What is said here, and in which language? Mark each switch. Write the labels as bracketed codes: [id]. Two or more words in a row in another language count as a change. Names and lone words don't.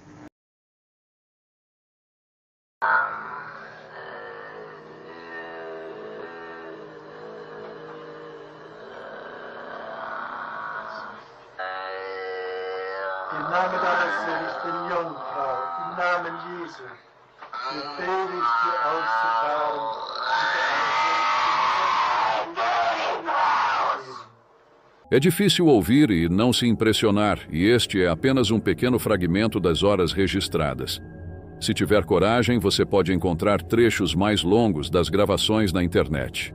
[de] Im Namen deines Sohnes, den Jungfrau, im Namen Jesu, befehle ich dir auszufahren. [pt] É difícil ouvir e não se impressionar, e este é apenas um pequeno fragmento das horas registradas. Se tiver coragem, você pode encontrar trechos mais longos das gravações na internet.